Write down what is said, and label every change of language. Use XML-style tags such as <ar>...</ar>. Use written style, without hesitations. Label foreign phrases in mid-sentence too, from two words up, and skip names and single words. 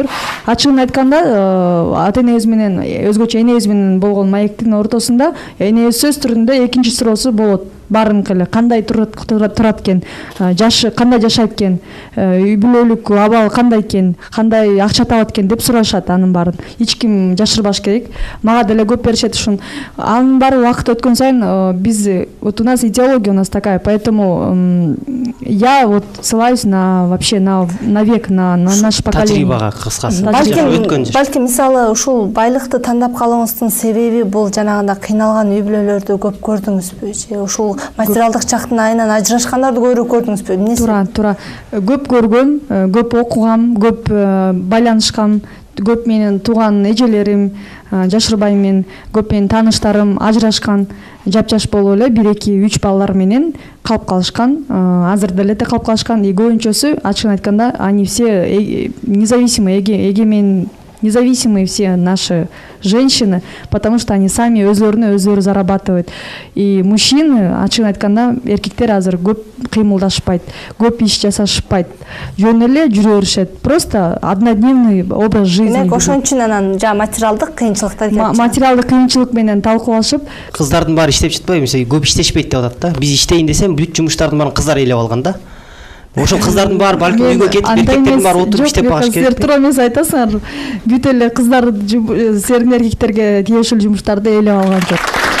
<ky>Ачыгын айтканда ата-энебиз менен өзгөчө энебиз менен болгон маектин ортосунда энебиз сөз түрүндө экинчи суроосу болот. Баарыныкы эле кандай турат экен, жашы кандай жашайт экен, үй бүлөлүк абалы кандай экен, кандай акча табат экен деп сурашат анын баарын. Эч ким жашырбаш керек. Мага деле көп беришет ушун. Анын баары убакыт өткөн сайын биз</ky> <ru>вот у нас идеология у нас такая, поэтому я вот ссылаюсь на вообще на век, на наше поколение.</ru> <ky>Тажрыйбага кыскасы. Балким мисалы ушул байлыкты тандап калууңуздун себеби бул жанагында кыйналган үй бүлөлөрдү көп көрдүңүзбү? Же ушул материалдык жактын айынан ажырашкандарды көбүрөөк көрдүңүзбү? Эмнеси? Туура. Көп көргөм, көп окугам, көп байланышкам, көп менин тууган эжелерим, жашырбайм мен, көп менин тааныштарым ажырашкан, жапжаш болуп эле 1-2-3 балалар менен калып калышкан, азыр деле калып калышкан.</ky> <ru>И</ru> <ky>көбүнчөсү ачыгын айтканда</ky> <ru>они все независимые все наши женщины, потому что они сами өзлөрүнө зарабатывают. И мужчины,</ru> <ky>ачыгын айтканда, эркектер азыр көп кыймылдашпайт, көп иш жасашпайт, жөн эле жүрө беришет.</ky> <ru>Просто однодневный образ жизни.</ru> <ky>Демек, ошон үчүн анан материалдык кыйынчылыктар келип. Материалдык кыйынчылык менен талкуулашып, кыздардын баары иштеп жатпайбы? Мисалы, көп иштешпейт деп атат да. Биз иштейин десем, бүт жумуштардын баарын кыздар ээлеп алган да. Ошол кыздардын баары балким үйгө кетип, эркектердин баары отуруп иштеп багыш керек. Силер туура эмес айтасыңар. Бүт эле кыздар силердин эркектерге тиешелүү жумуштарды ээлеп алган жок.</ky>